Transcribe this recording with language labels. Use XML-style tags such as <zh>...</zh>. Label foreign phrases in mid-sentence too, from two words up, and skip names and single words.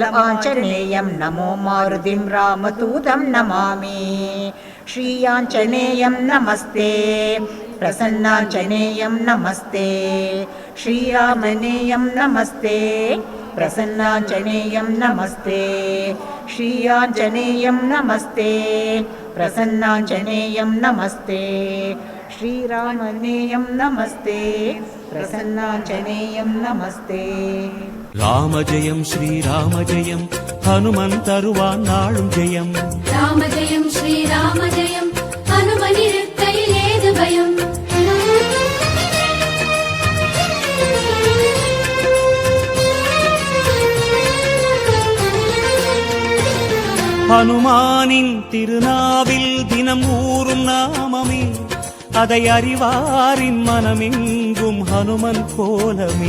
<sa>आञ्जनेयं नमो मारुतिं रामदूतं नमामि श्रीयाञ्जनेयं नमस्ते प्रसन्नाञ्जनेयं नमस्ते श्रीरामनेयं नमस्ते प्रसन्नाञ्जनेयं नमस्ते श्रीयाञ्जनेयं नमस्ते प्रसन्नाञ्जनेयं नमस्ते श्रीरामनेयं नमस्ते प्रसन्नाञ्जनेयं नमस्ते</sa> <ta>ராம ஜெயம் ஸ்ரீராம ஜெயம் ஹனுமன் தருவான் நாளும் ஜெயம் ராம ஜெயம் ஸ்ரீராம ஜெயம் ஹனுமனிருக்கையில் ஏது பயம் ஹனுமானின் திருநாவில் தினம் ஊறும் நாமமே அதை அறிவாரின் மனமெங்கும் ஹனுமன் கோலமே</ta>